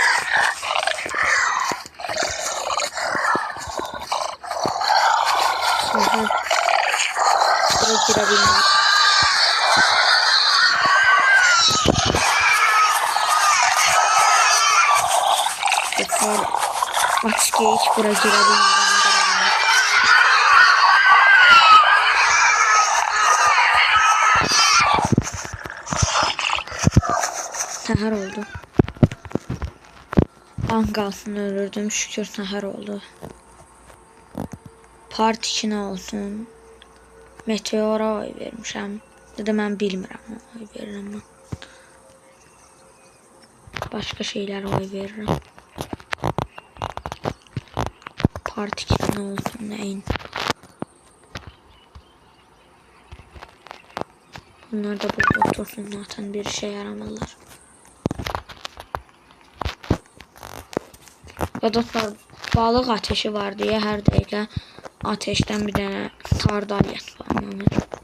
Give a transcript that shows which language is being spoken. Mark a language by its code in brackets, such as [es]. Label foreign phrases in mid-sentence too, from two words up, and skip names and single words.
[tr] Aha. Buraya girebilmem. Lütfen aç geç buraya girebilmem. [az] Səhər oldu. An qalsın ölürdüm. Şükür səhər oldu. Part 2 nə olsun? Meteora oy vermişəm. Dedə mən bilmirəm oy verirəm mən. Başqa şeylərə oy verirəm. Part 2 nə olsun nəyin? [tr] Bunlar da burada otursun zaten bir işe yaramazlar. [az] Ya dostlar balıq ateşi var diye her dəqiqə ateşten bir dənə sardalya spawnlanır.